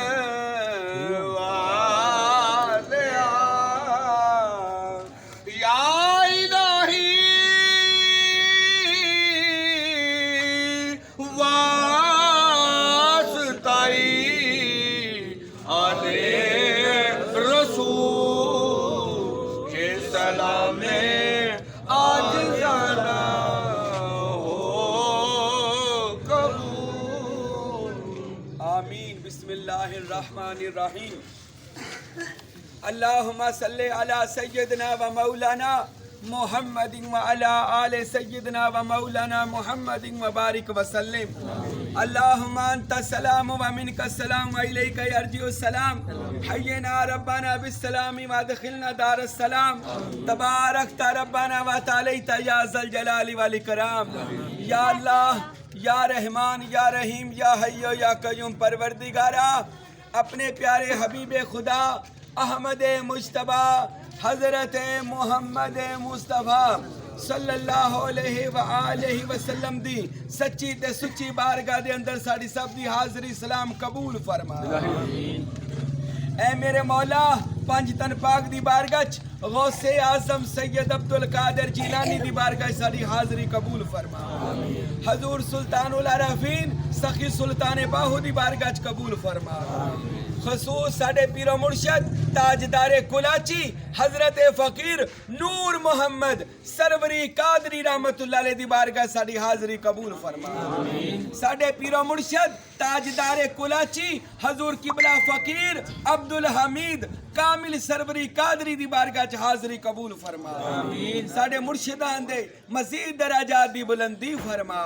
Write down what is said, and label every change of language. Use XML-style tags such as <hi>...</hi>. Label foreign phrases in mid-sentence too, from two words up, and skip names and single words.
<ur>والیا یا الٰہی واسطئی آلِ رسول کے سلامے آج جانا ہو قبول آمین</ur> <ar>بسم الله الرحمن الرحيم اللهم صل على سيدنا ومولانا محمد وعلى آل سيدنا ومولانا محمد وبارك وسلم اللهم أنت السلام ومنك السلام وإليك يرجع السلام حينا ربنا بالسلام وأدخلنا دار السلام تباركت ربنا و تعاليت يا ذا الجلال والإكرام يا الله يا رحمن يا رحيم يا حي يا قيوم</ar> <pa>پروردگارا اپنے پیارے حبیب خدا احمد مجتبیٰ حضرت محمد مصطفیٰ صلی اللہ علیہ و آلہ وسلم دی سچی تے سچی بارگاہ دے اندر ساڈی سب دی حاضری سلام قبول فرما. اے میرے مولا پنج تن پاک دی بارگاہ غوث اعظم سید عبدالقادر جیلانی دی بارگاہ ساڈی حاضری قبول فرما. حضور سلطان العارفین سخی سلطان باہو دی بارگاہ قبول فرما. خصوص ساڈے پیر و مرشد تاجدار کلاچی حضرت فقیر نور محمد سروری قادری رحمۃ اللہ علیہ دی بارگاہ ساڈی حاضری قبول فرما. ساڈے پیر و مرشد تاجدار کلاچی حضور قبلہ فقیر عبدالحمید کامل سروری قادری دی بارگاہ چ حاضری قبول فرما. ساڈے مرشداں دے مزید درجات دی بلندی فرما.</pa>